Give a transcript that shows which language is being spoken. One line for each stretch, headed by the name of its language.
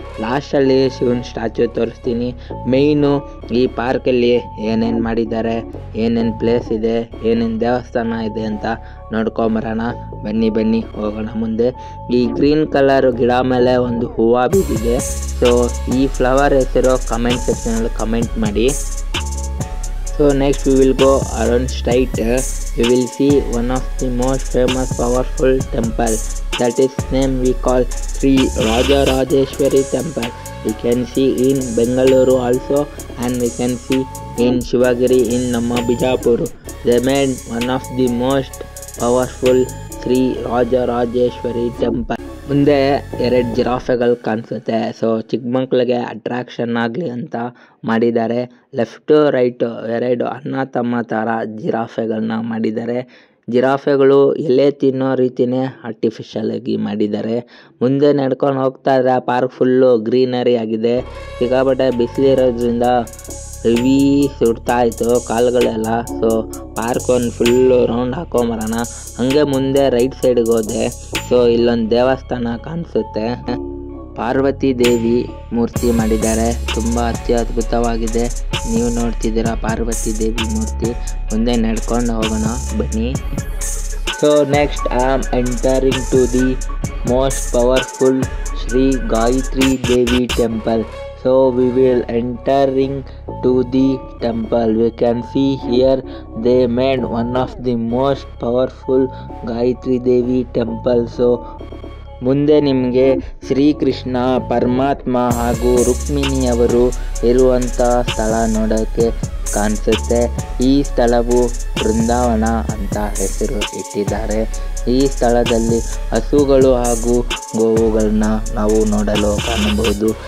Kannada: ಲಾಸ್ಟಲ್ಲಿ ಶಿವನ ಸ್ಟ್ಯಾಚ್ಯೂ ತೋರಿಸ್ತೀನಿ. ಮೇಯ್ನು ಈ ಪಾರ್ಕಲ್ಲಿ ಏನೇನು ಮಾಡಿದ್ದಾರೆ, ಏನೇನು ಪ್ಲೇಸ್ ಇದೆ, ಏನೇನು ದೇವಸ್ಥಾನ ಇದೆ ಅಂತ ನೋಡ್ಕೊಂಬರೋಣ. ಬನ್ನಿ ಹೋಗೋಣ ಮುಂದೆ. ಈ ಗ್ರೀನ್ ಕಲರ್ ಗಿಡ ಮೇಲೆ ಒಂದು ಹೂವು ಬಿದ್ದಿದೆ. ಸೊ ಈ ಫ್ಲವರ್ ಹೆಸರು ಕಮೆಂಟ್ ಸೆಕ್ಷನಲ್ಲಿ ಕಮೆಂಟ್ ಮಾಡಿ.
English: So next we will go around straight. We will see one of the most famous powerful temple. That is name we call Sri Raja Rajeshwari Temple. We can see in Bengaluru also, and we can see in Shivagiri in Namma Bijapur. They made one of the most powerful Sri Raja Rajeshwari Temple.
Kannada: ಮುಂದೆ 2 ಜಿರಾಫೆಗಳು ಕಾಣಿಸುತ್ತೆ. So ಚಿಕ್ಕ ಮಕ್ಕಳಿಗೆ attraction ಆಗಲಿ ಅಂತ ಮಾಡಿದ್ದಾರೆ. Left right 2 ಅಣ್ಣ ತಮ್ಮ ಥರ ಜಿರಾಫೆಗಳನ್ನ ಮಾಡಿದ್ದಾರೆ. ಜಿರಾಫೆಗಳು ಎಲೆ ತಿನ್ನೋ ರೀತಿಯೇ ಆರ್ಟಿಫಿಷಿಯಲ್ ಆಗಿ ಮಾಡಿದ್ದಾರೆ. ಮುಂದೆ ನಡ್ಕೊಂಡು ಹೋಗ್ತಾ ಇದ್ರೆ ಪಾರ್ಕ್ ಫುಲ್ಲು ಗ್ರೀನರಿ ಆಗಿದೆ. ಸಿಕ್ಕಾಪಟ್ಟೆ ಬಿಸಿಲಿರೋದ್ರಿಂದ ಹೆವಿ ಸುಡ್ತಾಯಿತ್ತು ಕಾಲುಗಳೆಲ್ಲ. ಸೊ ಪಾರ್ಕ್ ಒಂದು ಫುಲ್ಲು ರೌಂಡ್ ಹಾಕೊಂಬರೋಣ. ಹಾಗೆ ಮುಂದೆ ರೈಟ್ ಸೈಡ್ಗೆ ಹೋದೆ. ಸೊ ಇಲ್ಲೊಂದು ದೇವಸ್ಥಾನ ಕಾಣಿಸುತ್ತೆ. ಪಾರ್ವತಿ ದೇವಿ ಮೂರ್ತಿ ಮಾಡಿದ್ದಾರೆ. ತುಂಬ ಅತ್ಯದ್ಭುತವಾಗಿದೆ. ನೀವು ನೋಡ್ತಿದ್ದೀರಾ ಪಾರ್ವತಿ ದೇವಿ ಮೂರ್ತಿ. ಮುಂದೆ ನಡ್ಕೊಂಡು ಹೋಗೋಣ ಬನ್ನಿ.
English: So next I am entering to the most powerful Shri Gayatri Devi temple. So we will entering to the temple. We can see here they made one of the most powerful Gayatri Devi temple.
Kannada: So ಮುಂದೆ ನಿಮಗೆ ಶ್ರೀಕೃಷ್ಣ ಪರಮಾತ್ಮ ಹಾಗೂ ರುಕ್ಮಿಣಿಯವರು ಇರುವಂಥ ಸ್ಥಳ ನೋಡೋಕ್ಕೆ ಕಾಣಿಸುತ್ತೆ. ಈ ಸ್ಥಳವು ಬೃಂದಾವನ ಅಂತ ಹೆಸರು ಇಟ್ಟಿದ್ದಾರೆ. ಈ ಸ್ಥಳದಲ್ಲಿ ಹಸುಗಳು ಹಾಗೂ ಗೋವುಗಳನ್ನ ನಾವು ನೋಡಲು ಕಾಣಬಹುದು.